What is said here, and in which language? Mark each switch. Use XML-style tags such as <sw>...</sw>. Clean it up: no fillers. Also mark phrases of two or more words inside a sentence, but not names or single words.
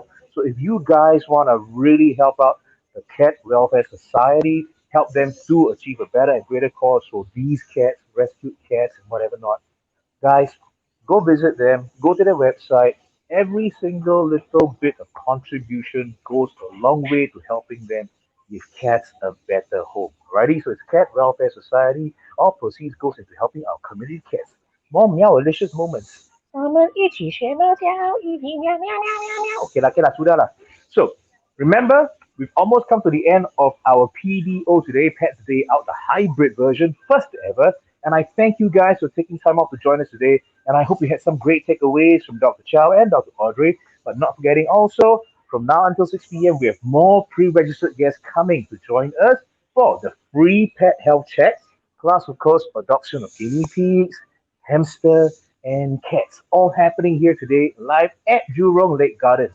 <en>So if you guys want to really help out the Cat Welfare Society, help them to achieve a better and greater cause for these cats, rescued cats, and whatever not, guys, go visit them, go to their website. Every single little bit of contribution goes a long way to helping them give cats a better home. Alrighty, so it's Cat Welfare Society. All proceeds goes into helping our community cats. More meow-alicious moments.</en> <zh>我们一起学猫叫，一起喵喵喵喵喵。</zh> <en>Okay lah,</en> <ms>sudah lah.</ms> <en>So, remember, we've almost come to the end of our PDO today, Pets Day Out, the hybrid version, first ever. And I thank you guys for taking time out to join us today. And I hope you had some great takeaways from Dr. Chow and Dr. Audrey. But not forgetting also, from now until 6 p.m., we have more pre-registered guests coming to join us for the free pet health checks, plus, of course, adoption of guinea pigs, hamster, and cats, all happening here today live at Jurong Lake Gardens.</en>